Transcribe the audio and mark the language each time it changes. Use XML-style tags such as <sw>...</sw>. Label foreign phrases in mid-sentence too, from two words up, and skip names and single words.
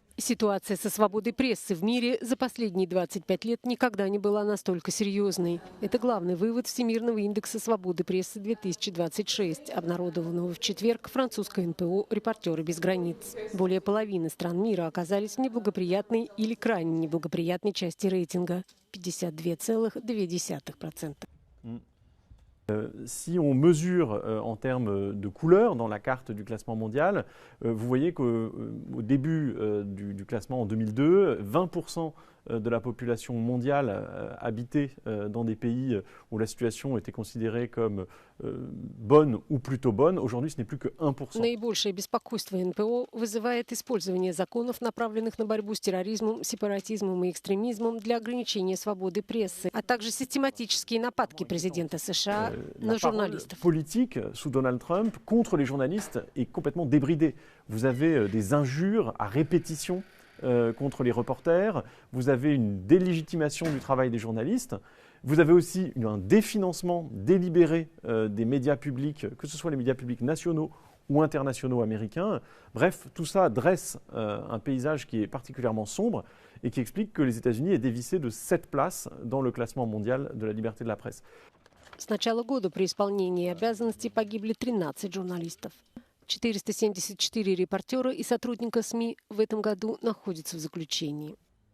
<ru>Ситуация со свободой прессы в мире за последние 25 лет никогда не была настолько серьезной. Это главный вывод Всемирного индекса свободы прессы 2026, обнародованного в четверг французской НПО «Репортеры без границ». Более половины стран мира оказались в неблагоприятной или крайне неблагоприятной части рейтинга – 52,2%.</ru> <fr>Si on mesure en termes de couleurs dans la carte du classement mondial, vous voyez qu'au début du classement en 2002, 20% de la population mondiale habitait dans des pays où la situation était considérée comme bonne ou plutôt bonne. Aujourd'hui, ce n'est plus que 1%.</fr> <ru>Наибольшее беспокойство НПО вызывает использование законов, направленных на борьбу с терроризмом, сепаратизмом и экстремизмом для ограничения свободы прессы, а также систематические нападки президента США на журналистов.</ru> <fr>La politique sous Donald Trump contre les journalistes est complètement débridée. Vous avez des injures à répétition contre les reporters, vous avez une délégitimation du travail des journalistes, vous avez aussi un définancement délibéré des médias publics, que ce soit les médias publics nationaux ou internationaux américains. Bref, tout ça dresse un paysage qui est particulièrement sombre et qui explique que les États-Unis aient dévissé de 7 places dans le classement mondial de la liberté de la presse.</fr> <ru>С начала года при исполнении обязанностей погибли 13 журналистов. 474 репортера и сотрудника СМИ в этом году находятся в заключении.</ru>